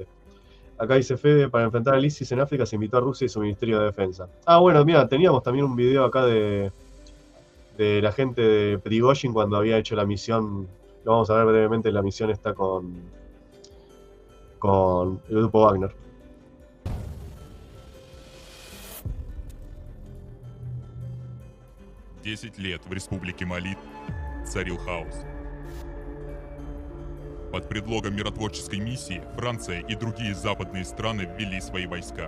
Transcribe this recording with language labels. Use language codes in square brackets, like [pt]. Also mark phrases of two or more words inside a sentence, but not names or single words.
[es] Acá dice Fede, para enfrentar al ISIS en África se invitó a Rusia y su Ministerio de Defensa. Ah, bueno, mira, teníamos también un video acá de la gente de Prigozhin cuando había hecho la misión. Lo vamos a ver brevemente, la misión está con el grupo Wagner. [ru] Десять лет в республике Мали царил хаос. Под предлогом миротворческой миссии Франция и другие западные страны ввели свои войска.